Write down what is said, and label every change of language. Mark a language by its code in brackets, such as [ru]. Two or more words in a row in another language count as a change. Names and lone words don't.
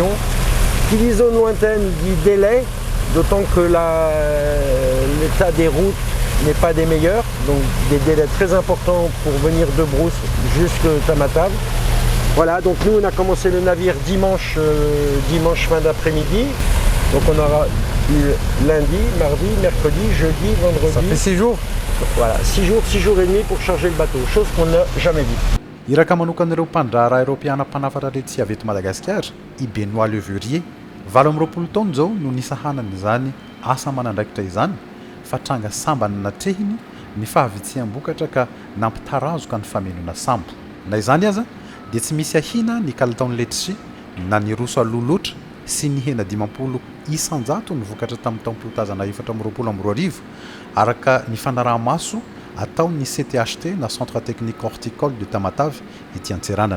[fr] Qui dit zone lointaine dit délai, d'autant que l'état des routes n'est pas des meilleurs, donc des délais très importants pour venir de Brousse jusqu'à Tamatave. Voilà, donc nous on a commencé le navire dimanche fin d'après-midi, donc on aura eu lundi, mardi, mercredi, jeudi, vendredi. Ça fait 6 jours. Voilà, 6 jours et demi pour charger le bateau, chose qu'on n'a jamais vue. [mg] Iraka manokan'ireo mpandraharaha Europeana mpanafatra retsy avy eto Madagasikara, i Benoît Levurier, 20 taona zao no nisahanan'izany asa manandraikitra izany, fa tranga sambany natrehiny ny fahavitsiam-bokatra ka nampitarazoka ny famelona sambo. Na izany aza dia tsy misy ahina ny kalitaon'ny letchi na ny roso aloha loatra sy ny hena 50 isan-jato ny vokatra tamin'ny taom-piotazana 420 araka ny fanaraha-maso ataon'ny CTHT na Centre Technique Horticole de Tamatave ety Antsiranana.